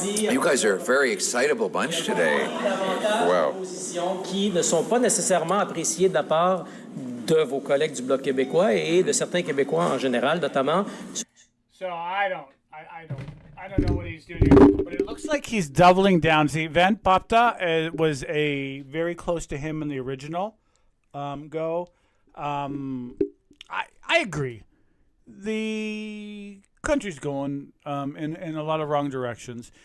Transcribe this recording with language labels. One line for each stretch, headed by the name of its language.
English: You guys are a very excitable bunch today. Wow.
French: Qui ne sont pas nécessairement appréciées de la part de vos collègues du Bloc québécois et de certains Québécois en général, notamment.
English: So I don't know what he's doing here, but it looks like he's doubling down. See, Van Papta was a very close to him in the original go. I agree. The country's going in a lot of wrong directions.